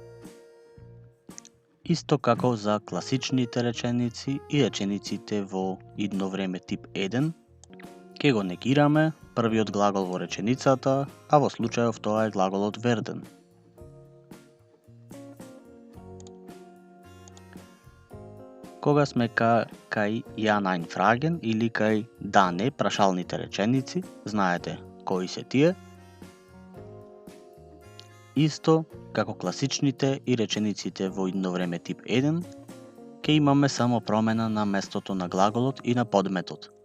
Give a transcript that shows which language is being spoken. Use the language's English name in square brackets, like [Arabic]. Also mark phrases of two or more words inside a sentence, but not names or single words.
[Macedonian] Исто како за класичните реченици и речениците во идно време тип 1, ке го негираме првиот глагол во реченицата, а во случајов тоа е глаголот werden. Кога сме кај [German] ja nein fragen [Macedonian] или кај да не прашалните реченици, знаете кои се тие. Исто како класичните и речениците во идно време тип 1, ке имаме само промена на местото на глаголот и на подметот.